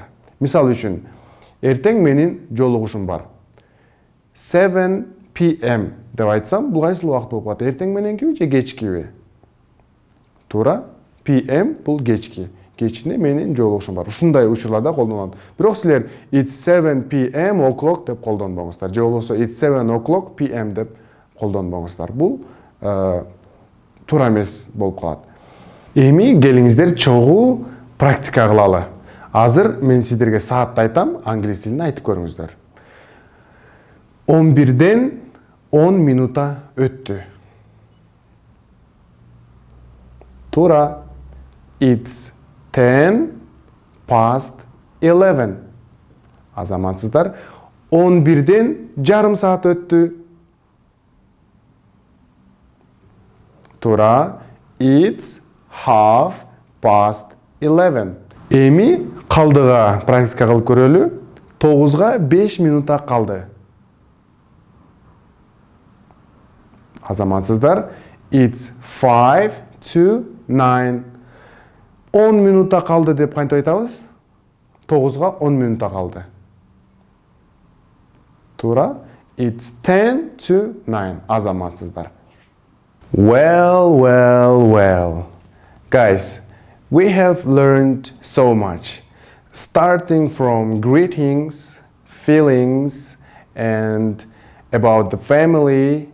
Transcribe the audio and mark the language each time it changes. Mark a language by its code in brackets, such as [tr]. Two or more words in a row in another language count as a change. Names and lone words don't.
[ky] Мисал үчүн, эртең менин жолугушум бар. 7 PM деп айтсам, бул кайсыл убакыт болуп калат? Эртең мененкиби же кечкиби? Туура, PM бул кечки. Кечинде менин жолугушум бар. Ушундай учурларда колдонулат. Бирок силер [en] it's 7 PM o'clock [ky] деп колдонбоңуздар. Же болбосо [en] it's 7 o'clock PM [ky] деп колдонбоңуздар. Бул туура эмес болуп калат. Эми келиңиздер чогуу практика кылалы. Азыр мен сиздерге саатты айтам, англис тилин айтып көрүңүздөр. 11ден 10 минута өттү. Туура. [en] It's 10 past 11. [ky] Азаматсыздар, 11ден жарым саат өттү. Туура. [en] It's half past 11. [ky] Эми калдыга практика кылып көрөлү. 9га 5 минута калды. Азаматсыздар, [en] it's 5 to 9. [ky] 10 минута калды деп кантип айтабыз? 9га 10 минута калды. Туура. [en] It's 10 to 9. [ky] Азаматсыздар. [en] Well. Guys, we have learned so much, starting from greetings, feelings, and about the family.